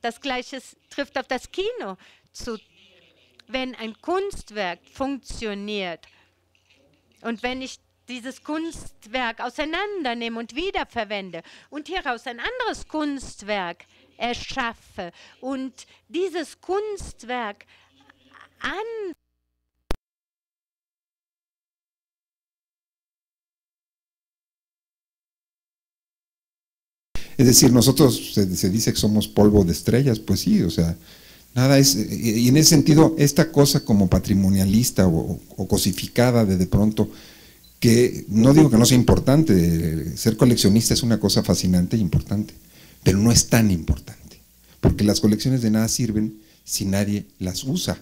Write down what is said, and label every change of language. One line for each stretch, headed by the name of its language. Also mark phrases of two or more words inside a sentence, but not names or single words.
German: Das Gleiche trifft auf das Kino zu. Wenn ein Kunstwerk funktioniert und wenn ich dieses Kunstwerk auseinandernehme und wiederverwende und hieraus ein anderes Kunstwerk erschaffe und dieses Kunstwerk an
Spanish: Es decir, nosotros se dice que somos polvo de estrellas, pues sí, o sea, nada es, y en ese sentido, esta cosa como patrimonialista o cosificada de pronto, que no digo que no sea importante, ser coleccionista es una cosa fascinante e importante, pero no es tan importante, porque las colecciones de nada sirven si nadie las usa.